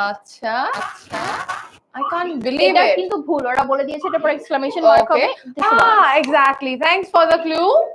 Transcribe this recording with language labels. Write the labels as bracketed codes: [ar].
[en] আচ্ছা I can't believe [bn] এটা [en] it. [bn] কিন্তু ভুল, ওরা বলে দিয়েছে এটা পরে এক্সক্লামেশন মার্ক হবে। [en] Exactly, thanks for the clue.